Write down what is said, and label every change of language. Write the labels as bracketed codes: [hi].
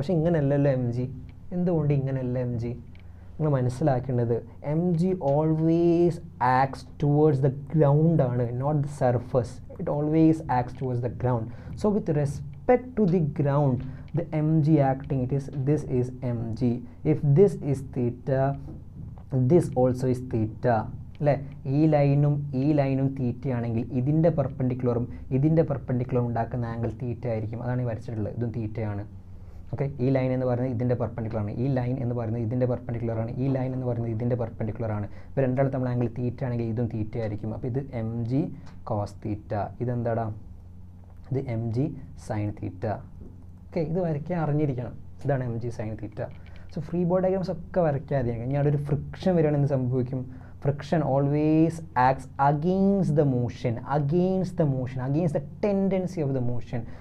[ml] പക്ഷേ ഇങ്ങനെയല്ലല്ലോ M G. എന്തുകൊണ്ട് ഇങ്ങനെയല്ല എം ജി? നിങ്ങൾ മനസ്സിലാക്കേണ്ടത് [en] M G always acts towards the ground [ml] ആണ്, [en] Not the surface. It always acts towards the ground. So with respect to the ground the mg acting, this is mg. If this is theta, this also is theta അല്ലേ? [ml] ഈ ലൈനും തീറ്റ ആണെങ്കിൽ ഇതിൻ്റെ പെർപെൻഡിക്കുലറും ഉണ്ടാക്കുന്ന angle theta ആയിരിക്കും. അതാണ് ഈ വരച്ചിട്ടുള്ളത്. ഇതും തീറ്റയാണ്. ഓക്കെ, ഈ ലൈൻ എന്ന് പറയുന്നത് ഇതിൻ്റെ പെർപെൻഡിക്കുലറാണ്, ഈ ലൈൻ എന്ന് പറയുന്നത് ഇതിൻ്റെ പെർപെൻഡിക്കുലറാണ്, ഈ ലൈൻ എന്ന് പറയുന്നത് ഇതിൻ്റെ പെർപെൻഡിക്കുലറാണ്. ഇപ്പോൾ രണ്ടാളും തമ്മിൽ ആംഗിൾ തീറ്റ ആണെങ്കിൽ ഇതും തീറ്റ ആയിരിക്കും. അപ്പോൾ ഇത് എം ജി കോസ് തീറ്റ, ഇതെന്താടാ? ഇത് M G sine theta. Okay, ഇത് വരയ്ക്കാൻ അറിഞ്ഞിരിക്കണം. ഇതാണ് M G sine theta. So free body diagrams ഒക്കെ വരയ്ക്കാതിരിക്കും. ഇനി അവിടെ ഒരു ഫ്രിക്ഷൻ വരികയാണെങ്കിൽ എന്ത് സംഭവിക്കും? [en] Friction always acts against the motion, against the tendency of the motion.